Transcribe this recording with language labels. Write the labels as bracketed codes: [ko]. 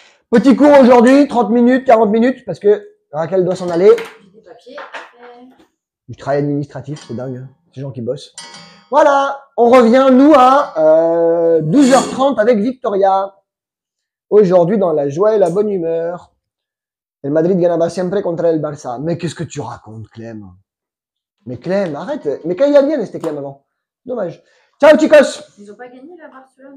[fr] Petit cours aujourd'hui, 30 minutes, 40 minutes, parce que Raquel doit s'en aller. J'ai des papiers à faire. Du travail administratif, c'est dingue, hein. Ces gens qui bossent. Voilà, on revient, nous, à 12h30 avec Victoria. Aujourd'hui, dans la joie et la bonne humeur. [es] El Madrid ganaba siempre contra el Barça. [fr] Mais qu'est-ce que tu racontes, Clem? Mais Clem, arrête. Mais quand il y a bien, c'était Clem avant. Dommage. [es] Ciao, chicos! [fr] Ils ont pas gagné la Barcelone?